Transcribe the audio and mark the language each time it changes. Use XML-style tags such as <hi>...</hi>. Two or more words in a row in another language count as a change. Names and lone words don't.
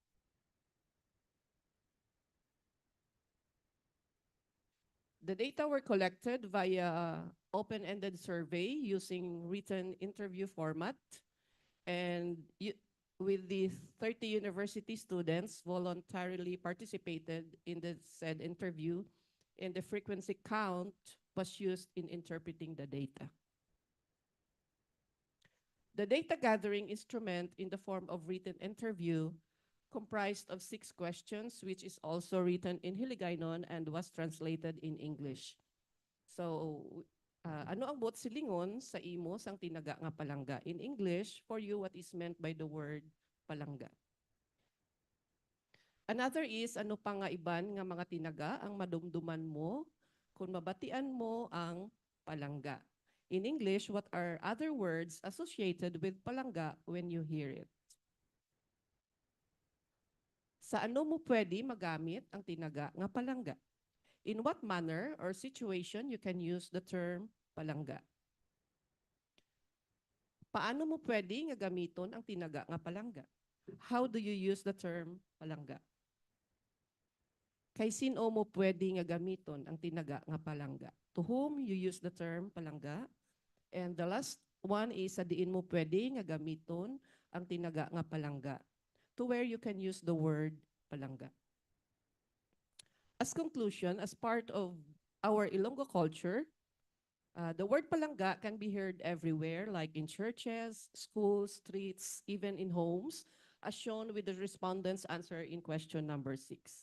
<en>The data were collected via open-ended survey using written interview format, and with the 30 university students voluntarily participated in the said interview, and the frequency count was used in interpreting the data. The data gathering instrument in the form of written interview comprised of 6 questions, which is also written in Hiligaynon and was translated in English. So,</en> <hil>ano ang bot silingon sa imo sang tinaga nga palangga?</hil> <en>In English, for you, what is meant by the word palangga? Another is,</en> <hil>ano pa nga iban nga mga tinaga ang madumduman mo kung mabatian mo ang palangga?</hil> <en>In English, what are other words associated with palangga when you hear it?</en> <hil>Sa ano mo pwede magamit ang tinaga nga palangga?</hil> <en>In what manner or situation you can use the term palangga?</en> <hil>Paano mo pwede nga gamiton ang tinaga nga palangga?</hil> <en>How do you use the term palangga?</en> <hil>Kay sino mo pwede nga gamiton ang tinaga nga palangga?</hil> <en>To whom you use the term palangga? And the last one is</en> <hil>sa diin mo pwede nga gamiton ang tinaga nga palangga.</hil> <en>To where you can use the word palangga. As conclusion, as part of our Ilonggo culture, the word palangga can be heard everywhere, like in churches, schools, streets, even in homes, as shown with the respondents' answer in question number 6.</en>